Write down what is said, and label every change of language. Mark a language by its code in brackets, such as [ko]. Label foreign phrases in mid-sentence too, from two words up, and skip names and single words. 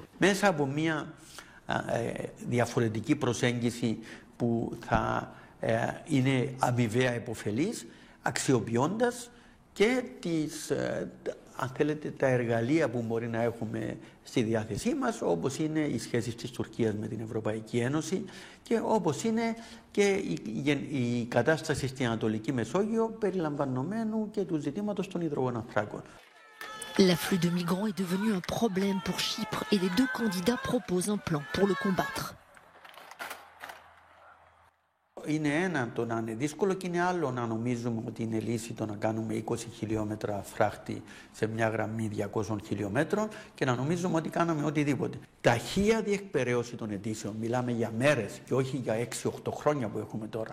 [el] Μέσα από μια διαφορετική προσέγγιση που θα είναι αμοιβαία υποφελής, αξιοποιώντας και αν θέλετε, τα εργαλεία που μπορεί να έχουμε στη διάθεσή μας, όπως είναι οι σχέσεις της Τουρκίας με την Ευρωπαϊκή Ένωση και όπως είναι και η κατάσταση στην Ανατολική Μεσόγειο, περιλαμβανομένου και του ζητήματος των υδρογοναθράκων. [fr] L'afflux de migrants est devenu un problème pour Chypre et les deux candidats proposent un plan pour le combattre. [el] Είναι ένα το να είναι δύσκολο και είναι άλλο να νομίζουμε ότι είναι λύση το να κάνουμε 20 χιλιόμετρα φράχτη σε μια γραμμή 200 χιλιόμετρων και να νομίζουμε ότι κάναμε οτιδήποτε. Ταχεία διεκπαιρέωση των αιτήσεων, μιλάμε για μέρες και όχι για 6-8 χρόνια που έχουμε τώρα.